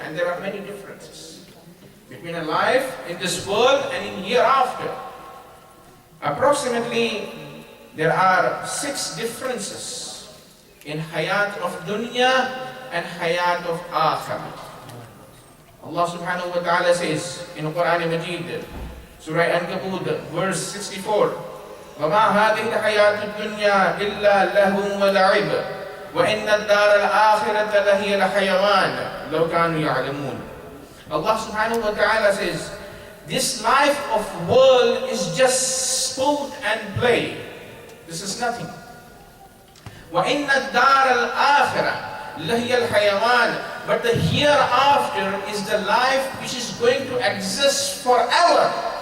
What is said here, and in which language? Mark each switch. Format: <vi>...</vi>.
<en>And there are many differences between a life in this world and in hereafter. Approximately, there are 6 differences in hayat of dunya and hayat of akhirah. Allah subhanahu wa ta'ala says in Quran Majid, Surah Ankabut, verse 64,</en> <ar>وَمَا هَذِهِ الْحَيَاةُ الدُّنْيَا إِلَّا لَهْوٌ وَلَعِبٌ وَإِنَّ الدَّارَ الْآخِرَةَ لَهِيَ الْحَيَوَانُ لَوْ كَانُوا يَعْلَمُونَ.</ar> <en>Allah subhanahu wa ta'ala says, this life of world is just sport and play. This is nothing.</en> <ar>وَإِنَّ الدَّارَ الْآخِرَةَ لَهِيَ الْحَيَوَانُ.</ar> <en>But the hereafter is the life which is going to exist forever.</en>